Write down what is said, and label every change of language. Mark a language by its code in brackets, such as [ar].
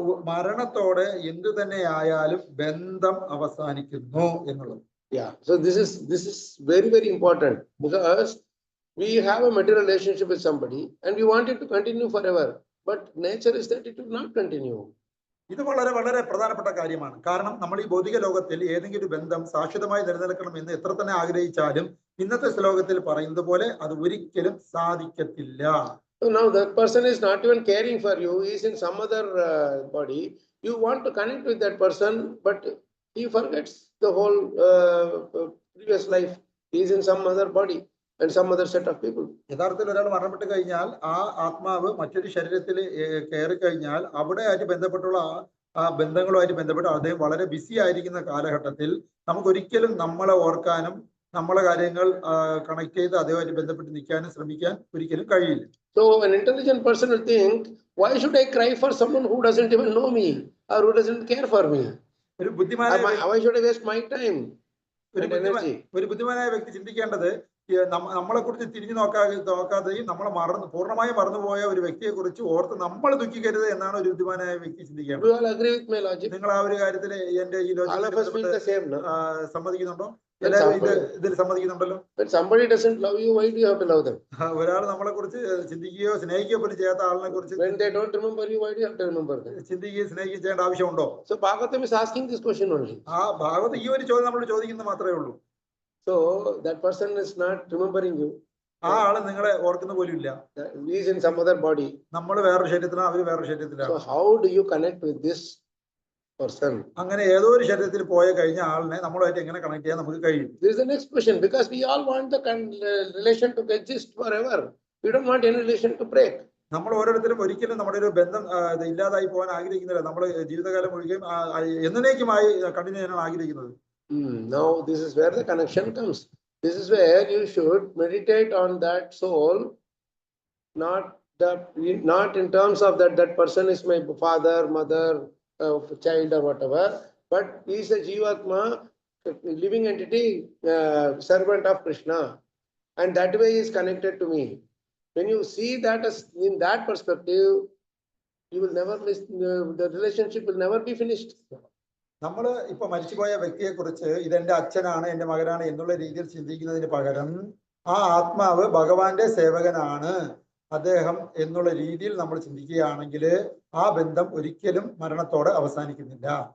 [ml] മരണത്തോടെ എന്തു തന്നെ ആയാലും ബന്ധം അവസാനിക്കുന്നു എന്നുള്ളത്. [en] Yeah, so this is very, very important because we have a material relationship with somebody and we want it to continue forever, but nature is that it will not continue. [ml] ഇത് വളരെ വളരെ പ്രധാനപ്പെട്ട കാര്യമാണ്. കാരണം നമ്മൾ ഈ ഭൗതിക ലോകത്തിൽ ഏതെങ്കിലും ഒരു ബന്ധം ശാശ്വതമായി നിലനിൽക്കണം എന്ന് എത്ര തന്നെ ആഗ്രഹിച്ചാലും ഇന്നത്തെ ശ്ലോകത്തിൽ പറയുന്നത് പോലെ അത് ഒരിക്കലും സാധിക്കത്തില്ല. [en] So now that person is not even caring for you, he is in some other body. You want to connect with that person, but he forgets the whole previous life. He is in some other body and some other set of people. [ml] യഥാർത്ഥത്തിൽ ഒരാൾ മരണപ്പെട്ട് കഴിഞ്ഞാൽ ആ ആത്മാവ് മറ്റൊരു ശരീരത്തിൽ കയറി കഴിഞ്ഞാൽ അവിടെ ആയിട്ട് ബന്ധപ്പെട്ടുള്ള ആ ബന്ധങ്ങളുമായിട്ട് ബന്ധപ്പെട്ട് അദ്ദേഹം വളരെ ബിസി ആയിരിക്കുന്ന കാലഘട്ടത്തിൽ നമുക്കൊരിക്കലും നമ്മളെ ഓർക്കാനും നമ്മളെ കാര്യങ്ങൾ കണക്ട് ചെയ്ത് അതുമായിട്ട് ബന്ധപ്പെട്ട് നിൽക്കാനും ശ്രമിക്കാൻ ഒരിക്കലും കഴിയില്ല. [en] So an intelligent person will think, why should I cry for someone who doesn't even know me or who doesn't care for me? [ml] ഒരു ബുദ്ധിമാനായ [en] Why should I waste my time? and energy. [ml] ഒരു ബുദ്ധിമാനായ വ്യക്തി ചിന്തിക്കേണ്ടത് നമ്മളെ കുറിച്ച് തിരിഞ്ഞു നോക്കാതെയും നമ്മളെ പൂർണ്ണമായും മറന്നുപോയ ഒരു വ്യക്തിയെ കുറിച്ച് ഓർത്ത് നമ്മൾ ദുഃഖിക്കരുത് എന്നാണ് ഒരു ബുദ്ധിമാനായ വ്യക്തി ചിന്തിക്കേണ്ടത്. [en] Do you all agree with my logic? [ml] നിങ്ങൾ ആ ഒരു കാര്യത്തിൽ എന്റെ ഈ [en] All of us feel the same, no? [ml] സമ്മതിക്കുന്നുണ്ടോ? എല്ലാവരും ഇതിൽ സമ്മതിക്കുന്നുണ്ടല്ലോ. [en] When somebody doesn't love you, why do you have to love them? [ml] ഒരാൾ നമ്മളെ കുറിച്ച് ചിന്തിക്കുകയോ സ്നേഹിക്കുകയോ പോലും ചെയ്യാത്ത ആളിനെ കുറിച്ച് [en] When they don't remember you, why do you have to remember them? [ml] ചിന്തിക്കുകയും സ്നേഹിക്കുകയും ചെയ്യേണ്ട ആവശ്യമുണ്ടോ? [en] So Bhagavatam is asking this question only. [ml] ആ ഭാഗത്ത് ഈ ഒരു ചോദ്യം നമ്മൾ ചോദിക്കുന്നത് മാത്രമേ ഉള്ളൂ. [en] So that person is not remembering you. [ml] ആ ആള് നിങ്ങളെ ഓർക്കുന്ന പോലും ഇല്ല. [en] He is in some other body. [ml] നമ്മൾ വേറൊരു ശരീരത്തിലാണ്, അവര് വേറൊരു ശരീരത്തിലാണ്. [en] So how do you connect with this person? [ml] അങ്ങനെ ഏതോ ഒരു ശരീരത്തിൽ പോയ കഴിഞ്ഞ ആളിനെ നമ്മളുമായിട്ട് എങ്ങനെ കണക്ട് ചെയ്യാൻ നമുക്ക് കഴിയും? [en] This is the next question, because we all want the relation to exist forever. We don't want any relation to break. [ml] നമ്മൾ ഓരോരുത്തരും ഒരിക്കലും നമ്മുടെ ഒരു ബന്ധം ഇല്ലാതായി പോകാൻ ആഗ്രഹിക്കുന്നില്ല. നമ്മൾ ജീവിതകാലം മുഴുവൻ എന്നേക്കുമായി കണ്ടിന്യൂ ചെയ്യാനാണ് ആഗ്രഹിക്കുന്നത്. [en] Now this is where the connection comes. This is where you should meditate on that soul, not in terms of that person is my father, mother, child or whatever, but he is a Jivatma, living entity, servant of Krishna, and that way he is connected to me. When you see that as in that perspective, you will never miss, the relationship will never be finished. [ml] നമ്മൾ ഇപ്പൊ മരിച്ചുപോയ വ്യക്തിയെ കുറിച്ച് ഇതെന്റെ അച്ഛനാണ്, എന്റെ മകനാണ് എന്നുള്ള രീതിയിൽ ചിന്തിക്കുന്നതിന് പകരം ആ ആത്മാവ് ഭഗവാന്റെ സേവകനാണ് അദ്ദേഹം എന്നുള്ള രീതിയിൽ നമ്മൾ ചിന്തിക്കുകയാണെങ്കിൽ ആ ബന്ധം ഒരിക്കലും മരണത്തോടെ അവസാനിക്കുന്നില്ല.